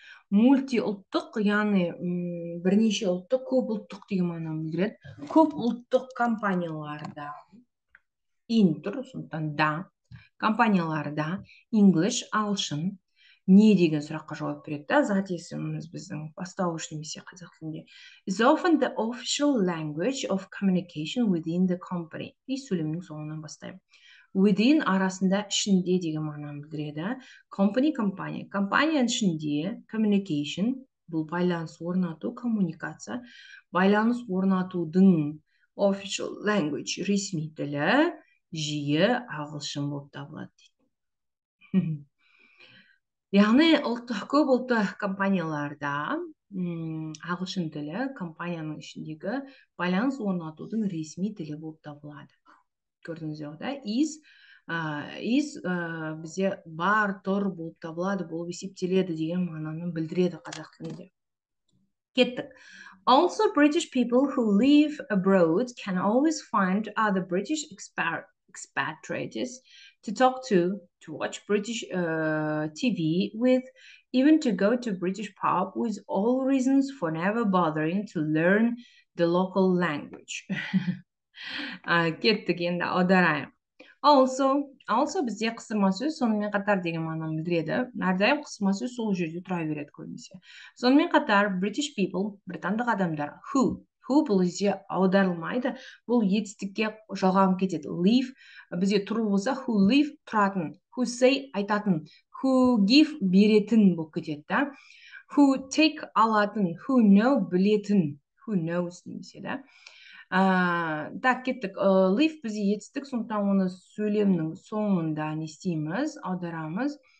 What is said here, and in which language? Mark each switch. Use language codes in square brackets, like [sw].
[kk] Мульти ұлттық, яғни бірнеше ұлттық, көп ұлттық деген мағынаны білдіреді. Көп ұлттық компанияларда тұр, сондықтан да, компанияларда English, ағылшын, не деген сұраққа жауап береді. Зат есіміміз біздің бастауыш немесе қазақ тілінде. [en] Is often the official language of communication within the company. [kk] И сөйлемнің соңынан бастаймын. Within арасында, ішінде деген мағынаны білдіреді. Company, компания. Компанияның ішінде communication, бұл байланыс орнату, коммуникация. Байланыс орнатудың [en] official language, [kk] ресми тілі, жиі ағылшын болып табылады дейді. Яғни көп ұлтты компанияларда ағылшын тілі компанияның ішіндегі байланыс орнатудың ресми тілі болып табылады. Көрдіңіздер да? Is бізде бар, тұр болып табылады, болып есептеледі деген мағынаны білдіреді қазақ тілінде. Кеттік. [en] Also, British people who live abroad can always find other British expatriates to talk to watch British TV with, even to go to British pub, with all reasons for never bothering to learn the local language. [kk] Кеттік, енді аударайық. Also бізде қысырма сөз сонымен қатар деген мағынаны білдіреді. Әрдайым қысырма сөз сол жерде тұра береді көбінесе. Сонымен қатар [en] British people, [kk] британдық адамдар, who бұл бізде аударылмайды, бұл етістікке жалғанып кетеді. Live бізде тұру болса, [en] who live [kk] тұратын, [en] who say [kk] айтатын, [en] who give [kk] беретін болып кетеді, да? [en] Who take [kk] алатын, [en] who know [kk] білетін, [en] who knows [kk] немесе, да? [ru] Так, [kk] кеттік. Live бізде етістік, сондықтан оны сөйлемнің соңында не істейміз, аударамыз.